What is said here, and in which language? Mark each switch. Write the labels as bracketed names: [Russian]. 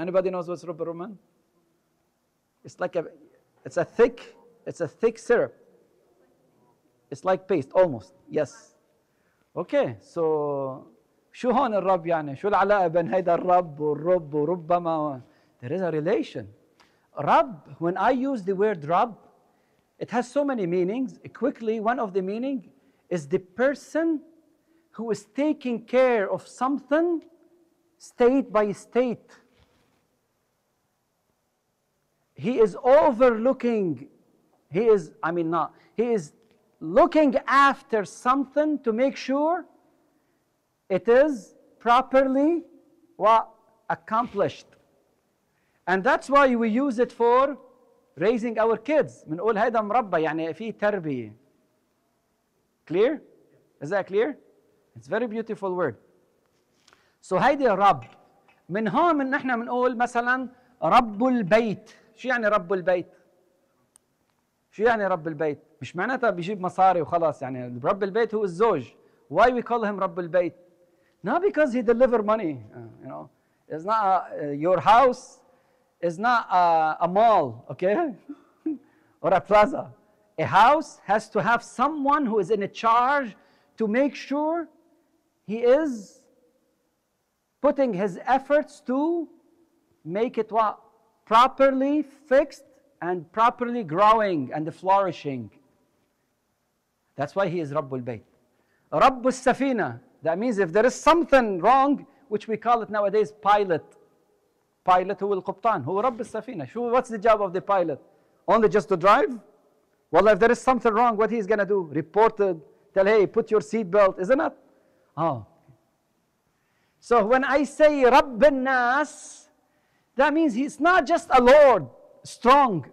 [English] Anybody knows what's رب الرمان? It's like it's a thick syrup. It's like paste almost. Yes. Okay. [Arabic] So شو هون الرب يعني؟ شو العلاقة بين هيدا الرب والرب وربما؟ [English] There is a relation. Rab, when I use the word Rab, it has so many meanings. Quickly, one of the meaning is the person who is taking care of something state by state. He is overlooking, he is looking after something to make sure it is properly accomplished. And that's why we use it for raising our kids. [Arabic] بنقول هيدا مربى يعني في تربية. [English] Clear? Is that clear? It's a very beautiful word. [Arabic] So هيدي رب. من هون نحن بنقول مثلا رب البيت. شو يعني رب البيت؟ شو يعني رب البيت؟ مش معناتها بيجيب مصاري وخلاص يعني رب البيت هو الزوج. [English] Why we call him [Arabic] رب البيت? [English] Not because he deliver money, It's not your house is not a mall, okay? Or a plaza. A house has to have someone who is in charge to make sure he is putting his efforts to make it properly fixed and properly growing and flourishing. That's why he is Rabbul Bayt. Rabbul Safina. That means if there is something wrong, which we call it nowadays pilot. [Arabic] Pilot هو القبطان, هو رب السفينة. [English] What's the job of the pilot? Only just to drive? Well, if there is something wrong, what he's going to do? Report it, tell, hey, put your seat belt, isn't it? Oh. So when I say Rabb al-Nas, that means he's not just a Lord, strong.